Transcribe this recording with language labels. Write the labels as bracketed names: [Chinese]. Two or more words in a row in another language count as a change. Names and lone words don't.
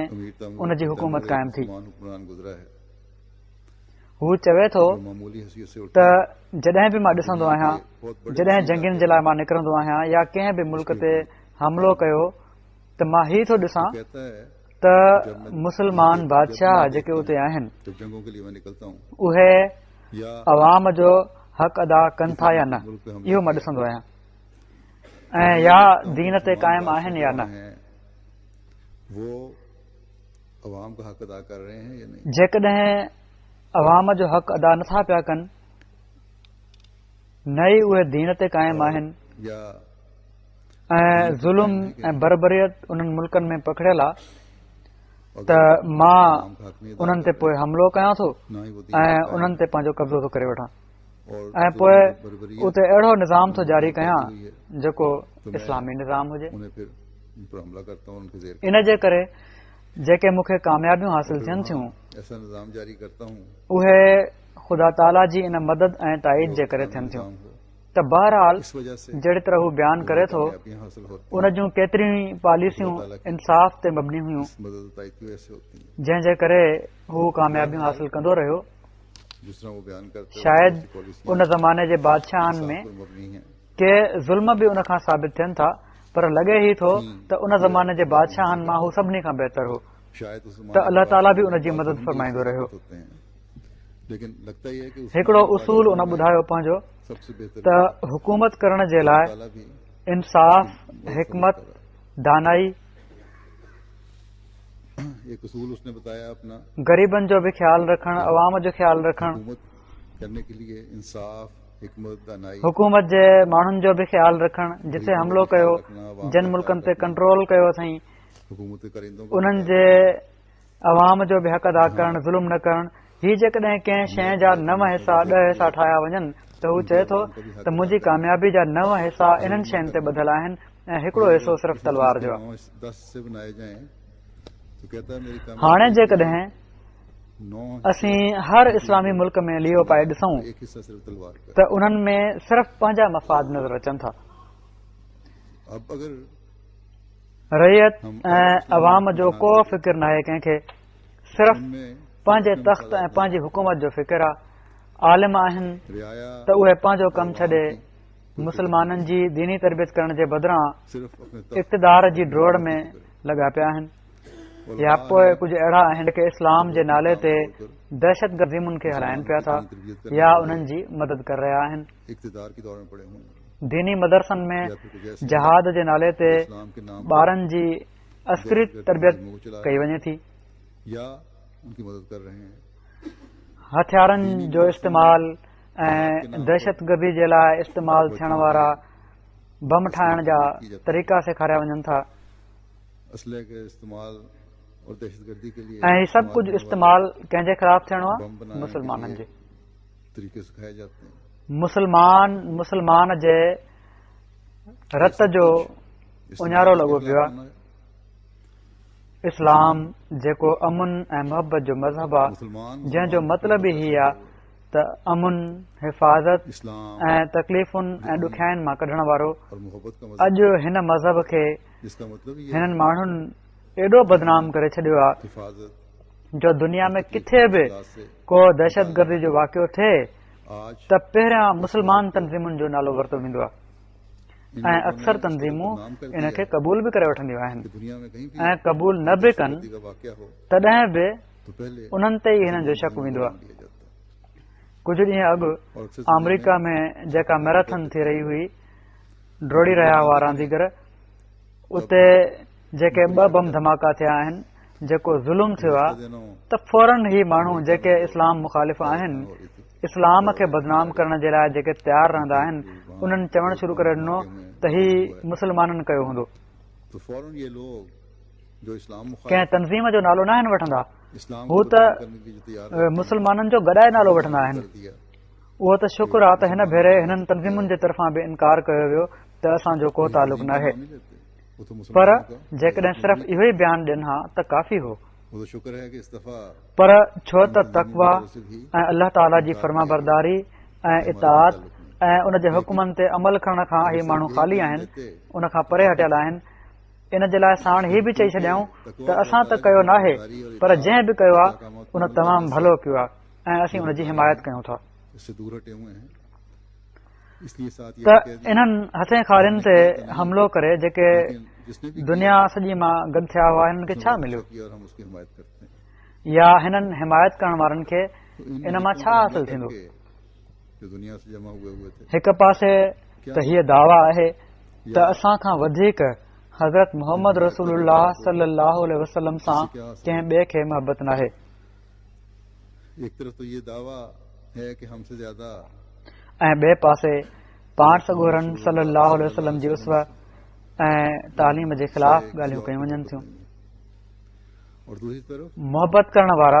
[Sindhi] अमीर तमीर उन जी हुकूमत क़ाइमु थी [Hindi] मुसलमान हुक्मरान गुज़रा है [Sindhi] हू चवे थो [Hindi] जो मामूली हैसियत से [Sindhi] त [Hindi] उठा [Sindhi] जॾहिं बि मां ॾिसंदो आहियां [Hindi] बहुत बड़े [Sindhi] जॾहिं जंगियुनि जे लाइ मां निकिरंदो आहियां या कंहिं बि मुल्क ते हमलो कयो त मां ही थो ॾिसां [Hindi] कहता है [Sindhi] त मुस्लमान बादशाह जेके उते आहिनि [Hindi] जब जंगों के लिए मैं निकलता हूँ [Sindhi] उहे या अवाम जो हक़ अदा कनि था या न इहो मां ॾिसंदो आहियां ऐं या दीन ते क़ाइमु आहिनि या न [Hindi] हैं, वो अवाम का हक अदा कर रहे हैं या नहीं [Sindhi] जेकॾहिं अवाम जो हक़ अदा नथा पिया कनि न ई उहे दीन ते क़ाइमु आहिनि या ऐं ज़ुल्म ऐं बरबरियत उन्हनि मुल्कनि में पकड़ियल आहे त [Hindi] अगर [Sindhi] मां [Hindi] अवाम का हक नहीं अदा [Sindhi] उन्हनि ते पोइ हमलो कयां थो [Hindi] ना ही वो दीन [Sindhi] ऐं [Hindi] का [Sindhi] उन्हनि ते पंहिंजो कब्ज़ो थो करे वठां [Hindi] और [Sindhi] ऐं जो पोइ [Hindi] बर्बरियत [Sindhi] उते अहिड़ो निज़ाम थो जारी कयां [Hindi] हुई है [Sindhi] जेको [Hindi] तो मैं [Sindhi] इस्लामी निज़ाम हुजे [Hindi] उन्हें फिर उन पर हमला करता हूँ उनके जेर [Sindhi] इन जे करे जेके मूंखे कामयाबियूं हासिल थियनि थियूं [Hindi] ऐसा निज़ाम जारी करता हूँ [Sindhi] उहे ख़ुदा ताला जी इन मदद ऐं ताईद जे करे थियनि थियूं [Hindi] निज़ाम हो [Sindhi] त बहरहाल [Hindi] इस वजह से [Sindhi] जहिड़ी तरह हू बयानु करे थो [Hindi] कामयाबियां हासिल होती [Sindhi] उन जूं केतिरियूं ई पॉलिसियूं इंसाफ़ ते मबनी हुयूं [Hindi] हैं मदद ताईद की वजह से होती हैं [Sindhi] जंहिं जे करे हू कामयाबियूं हासिल कंदो रहियो [Hindi] जिस तरह वो बयान करते हैं [Sindhi] शायदि [Hindi] उसकी पॉलिसी [Sindhi] उन ज़माने जे बादशाहनि में [Hindi] पर मबनी है [Sindhi] के ज़ुल्म बि उन खां साबित थियनि था पर लॻे ई थो त उन ज़माने जे बादशाहनि मां हू सभिनी खां बहितर हो [Hindi] शायद उस [Sindhi] त अल्लाह ताला बि उन जी मदद फरमाईंदो रहियो [Hindi] होते हैं लेकिन लगता ही है कि [Sindhi] हिकिड़ो उसूल उन ॿुधायो पंहिंजो [Hindi] सबसे बेहतर [Sindhi] त हुकूमत करण जे लाइ [Hindi] ताला भी [Sindhi] इंसाफ़ हिकमत दानाई [Hindi] एक उसूल उसने बताया अपना [Sindhi] ग़रीबनि जो बि ख़्यालु रखणु अवाम जो ख़्यालु रखणु [Hindi] हुकूमत करने के लिए इंसाफ हिकमत दानाई [Sindhi] हुकूमत जे माण्हुनि जो बि ख़्यालु रखणु जिथे हमलो कयो जिन मुल्कनि ते कंट्रोल कयो अथई [Hindi] हुकूमत के करिंदों को [Sindhi] उन्हनि जे अवाम जो बि हक़ अदा करणु ज़ुल्म न करणु ही जेकॾहिं कंहिं शइ जा 9 हिसा 10 हिसा ठाहिया वञनि त हू चए थो त मुंहिंजी कामयाबी जा 9 हिसा इन्हनि शयुनि ते ॿधल आहिनि ऐं हिकिड़ो हिसो सिर्फ़ तलवार जो आहे [Hindi] 10 से बनाए जाएं तो कहता है मेरी कामयाबी [Sindhi] हाणे जेकॾहिं 9 असीं हर इस्लामी मुल्क में लियो पाए ॾिसूं [Hindi] एक हिस्सा सिर्फ तलवार का [Sindhi] त उन्हनि में सिर्फ़ पंहिंजा मफ़ाद नज़र अचनि था [Hindi] अब अगर [Sindhi] रैयत ऐं अवाम जो को फ़िक्र नाहे कंहिंखे सिर्फ़ [Hindi] उनमें [Sindhi] पंहिंजे तख़्त ऐं पंहिंजी हुकूमत जो फ़िक्र आहे आलिम आहिनि [Hindi] रियाया [Sindhi] त उहे पंहिंजो कमु छॾे मुस्लमाननि जी दीनी तरबियत करण जे बदिरां [Hindi] सिर्फ अपने [Sindhi] इक़्तिदार जी ड्रोड़ में लॻा पिया आहिनि या पोइ कुझु अहिड़ा आहिनि जेके इस्लाम जे नाले ते दहशतगर्दी खे हलाइनि पिया था या उन्हनि जी मदद करे रहिया आहिनि [Hindi] इक़्तिदार की दौर में पड़े हों [Sindhi] दीनी मदरसनि में [Hindi] या फिर कुछ ऐसे [Sindhi] जहाद जे नाले ते [Hindi] इस्लाम के नाम [Sindhi] ॿारनि जी अस्करी तरबियत कई वञे थी [Hindi] या उनकी मदद कर रहे हैं [Sindhi] हथियारनि जो इस्तेमाल ऐं दहशतगर्दी जे लाइ इस्तेमाल थियण वारा बम ठाहिण जा तरीक़ा सेखारिया वञनि था [Hindi] असले के इस्तेमाल और दहशतगर्दी के लिए [Sindhi] ऐं ही सभु कुझु इस्तेमाल कंहिंजे ख़िलाफ़ थियणो [Hindi] बम [Sindhi] आहे [Hindi] बनाने [Sindhi] मुसलमाननि [Hindi] के [Sindhi] जे [Hindi] लिए तरीके सिखाए जाते हैं [Sindhi] मुसलमान जे रत जो उञारो लॻो पियो आहे इस्लाम जेको अमुन ऐं मोहबत जो मज़हब आहे [Hindi] मुसलमान [Sindhi] जंहिंजो मतिलब ई हीअ आहे त अमुन हिफ़ाज़त [Hindi] इस्लाम [Sindhi] ऐं तकलीफ़ुनि ऐं ॾुखियाईनि मां कढण वारो [Hindi] और मोहब्बत का मज़हब [Sindhi] अॼु हिन मज़हब खे [Hindi] जिसका मतलब ये [Sindhi] हिननि माण्हुनि एॾो बदनाम करे छॾियो आहे [Hindi] हिफाजत [Sindhi] जो दुनिया में किथे बि [Hindi] से [Sindhi] को दहशतगर्दी जो वाक़ियो थिए [Hindi] आज [Sindhi] त पहिरियां मुस्लमान तंज़ीमुनि जो नालो वरितो वेंदो आहे इन ऐं [Hindi] लोगों ने अक्सर इसको [Sindhi] तंज़ीमूं [Hindi] बदनाम कर [Sindhi] इन [Hindi] दिया [Sindhi] खे क़बूल बि करे वठंदियूं आहिनि [Hindi] कि दुनिया में कहीं भी [Sindhi] ऐं क़बूल न बि कनि [Hindi] दहशतगर्दी का वाक़या हो [Sindhi] तॾहिं बि [Hindi] तो पहले [Sindhi] उन्हनि ते ई हिननि जो शक वेंदो आहे [Hindi] लिया जाता है [Sindhi] कुझु ॾींहं अॻु [Hindi] और अक्सर [Sindhi] अमरीका में जेका मैराथन थी रही हुई डोड़ी रहिया हुआ रांदीगर उते जेके 2 बम धमाका थिया आहिनि जेको ज़ुल्म थियो आहे [Hindi] दिनों [Sindhi] त फौरन ई माण्हू जेके इस्लाम मुखालिफ़ आहिनि इस्लाम खे बदनाम करण जे लाइ जेके तयारु रहंदा आहिनि उन्हनि चवणु शुरू करे ॾिनो त ही मुसलमाननि कयो हूंदो [Hindi] तो फौरन ये लोग जो इस्लाम [Sindhi] कंहिं तंज़ीम जो नालो न आहिनि वठंदा, [Hindi] इस्लाम [Sindhi] हू को त [Hindi] बदनाम करने के लिए जो तैयार है, [Sindhi] मुस्लमाननि जो गॾाए नालो वठंदा आहिनि। [Hindi] कर दिया। [Sindhi] उहो त शुक्र आहे त हिन भेरे हिननि तंज़ीमुनि जे तरफ़ां बि इनकार कयो वियो त असांजो को तालुक़ न आहे, [Hindi] नाम नहीं लेते, वो तो [Sindhi] पर [Hindi] मुसलमानों का [Sindhi] जेकॾहिं सिर्फ़ इहो ई बयानु ॾियनि हा त काफ़ी हो। [Hindi] वो तो शुक्र है कि इस दफा [Sindhi] पर छो त तक़वा ऐं अल्लाह ताला जी फर्मा बरदारी ऐं इताअत ऐं उन जे हुकुमनि ते अमल करण खां ही माण्हू ख़ाली आहिनि, उन खां परे हटियल आहिनि। इन जे लाइ साण ही बि चई छॾियऊं त असां त कयो नाहे, पर जंहिं बि कयो आहे उन तमामु भलो कयो आहे ऐं असीं उन जी हिमायत कयूं था। [Hindi] इससे दूर हटे हुए हैं, इसलिए साथ ये [Sindhi] त इन्हनि हथे खारियुनि ते हमिलो करे जेके [Hindi] जिसने भी [Sindhi] दुनिया सॼी मां गॾु थिया हुआ हिननि खे छा मिलियो, [Hindi] किया और हम उसकी हिमायत करते हैं, [Sindhi] या हिननि हिमायत करण वारनि खे इन मां छा हासिल थींदो। [Hindi] जो दुनिया से जमा हुए थे। [Sindhi] हिकु पासे त हीअ दावा आहे त असां खां वधीक हज़रत मोहम्मद रसूलुल्लाह [Arabic] صلى الله عليه وسلم [Sindhi] सां कंहिं ॿिए खे मोहबत नाहे। [Hindi] एक तरफ तो ये दावा है कि हमसे ज्यादा [Sindhi] ऐं ॿिए पासे पाण सॻोरन [Arabic] صلى الله عليه وسلم [Sindhi] जी उसव ऐं तालीम जे ख़िलाफ़ ॻाल्हियूं कयूं वञनि थियूं। [Hindi] और दूसरी तरफ [Sindhi] मोहबत करण वारा